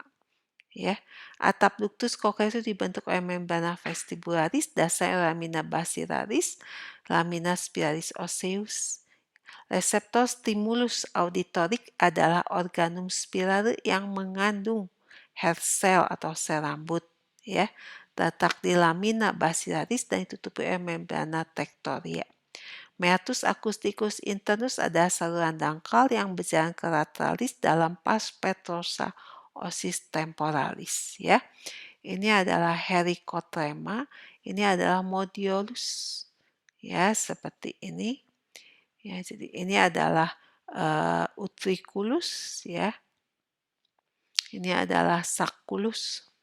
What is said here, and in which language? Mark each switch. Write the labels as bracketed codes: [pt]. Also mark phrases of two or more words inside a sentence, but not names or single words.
[id] Ya, atap [la] ductus cochlearis [id] dibentuk oleh [la] membrana vestibularis, [id] dasar [la] lamina basilaris, lamina spiralis osseus. [id] Reseptor stimulus auditorik adalah [la] organum spirale [id] yang mengandung [en] hair cell [id] atau sel rambut, ya, terletak di [la] lamina basilaris [id] dan ditutupi oleh [la] membrana tectoria. Meatus acousticus internus [id] adalah saluran dangkal yang berjalan ke lateralis dalam [la] pars petrosa osis temporalis. [id] Ya, ini adalah helicotrema, ini adalah modiolus. Ya, seperti ini. Ya, jadi ini adalah, utriculus ya, ini adalah sulcus.